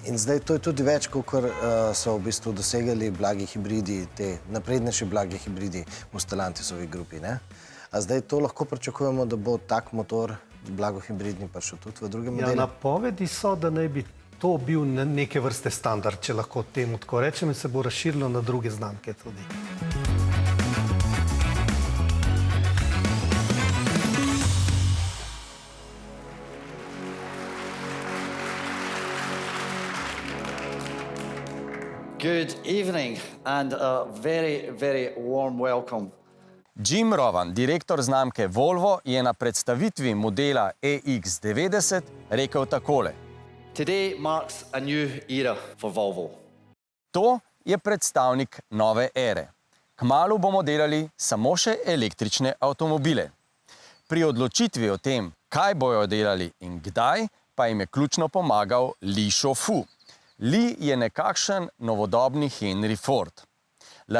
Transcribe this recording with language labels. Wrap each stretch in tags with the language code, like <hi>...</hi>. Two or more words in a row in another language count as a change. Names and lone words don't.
<sl>In zdaj to je tudi več, kot so v bistvu dosegali blagi hibridi, te naprednejši blagi hibridi v Stellantisovi grupi, ne? A zdaj to lahko pričakujemo, da bo tak motor blagohibridni prišel tudi v druge Ja, modele? napovedi so, da naj bi to bil neke vrste standard, če lahko temu tako rečem, in se bo razširilo na druge znamke tudi.</sl> <en>Good evening and a very, very warm welcome.</en> <sl>Jim Rowan, direktor znamke Volvo, je na predstavitvi modela EX90 rekel takole.</sl> <en>Today marks a new era for Volvo.</en> <sl>To je predstavnik nove ere. Kmalu bomo delali samo še električne avtomobile. Pri odločitvi o tem, kaj bojo delali in kdaj, pa jim je ključno pomagal Li Shufu. Li je nekakšen novodobni Henry Ford.</sl>